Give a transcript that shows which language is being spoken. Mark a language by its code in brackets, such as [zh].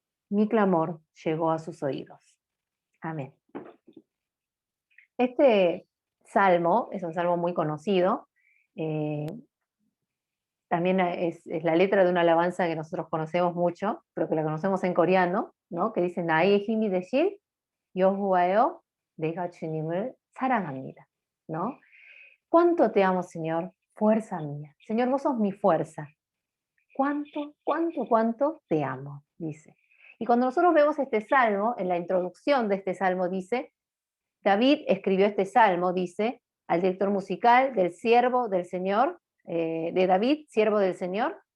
[es] Mi clamor llegó a sus oídos. Amén. Este salmo es un salmo muy conocido. eh, También es la letra de una alabanza que nosotros conocemos mucho, pero que la conocemos en coreano, ¿no? Que dice [ko] 나의 힘이 되실 여호와여 내가 주님을 사랑합니다, ¿no? [es] ¿Cuánto te amo, Señor? Fuerza mía. Señor, vos sos mi fuerza. ¿Cuánto, cuánto, cuánto te amo? Dice. Y cuando nosotros vemos este salmo, en la introducción de este salmo dice, David escribió este salmo, dice, al director musical del siervo del Señor, de David, siervo del Señor.